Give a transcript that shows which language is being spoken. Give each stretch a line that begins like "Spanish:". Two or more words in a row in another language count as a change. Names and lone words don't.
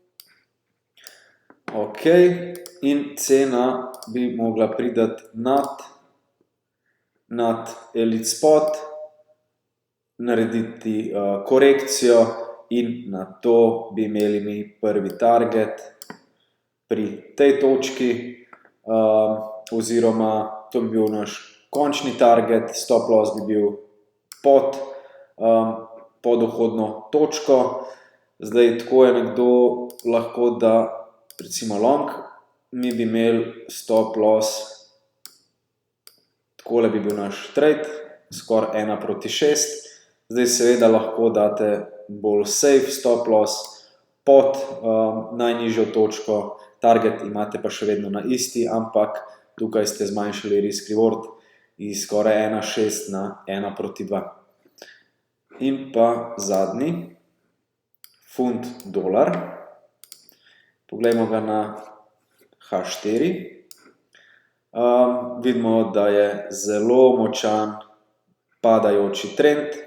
Slovenian: Ok, in cena bi mogla priti nad
English: elite spot,
Slovenian: narediti korekcijo in na to bi imeli mi prvi target pri tej točki oziroma to bi bil naš končni target,
English: stop loss
Slovenian: bi bil pod vhodno točko. Zdaj tako je nekdo lahko da recimo long, mi bi imeli
English: stop loss,
Slovenian: takole bi bil naš trade, skoraj 1:6. Zdaj seveda lahko date bolj
English: safe stop loss
Slovenian: pod najnižjo točko, target imate pa še vedno na isti, ampak tukaj ste zmanjšali
English: risk reward
Slovenian: iz skoraj 1:6 na 1:2. In pa zadnji, Funt dolar. Poglejmo ga na H4. Vidimo, da je zelo močan padajoči trend.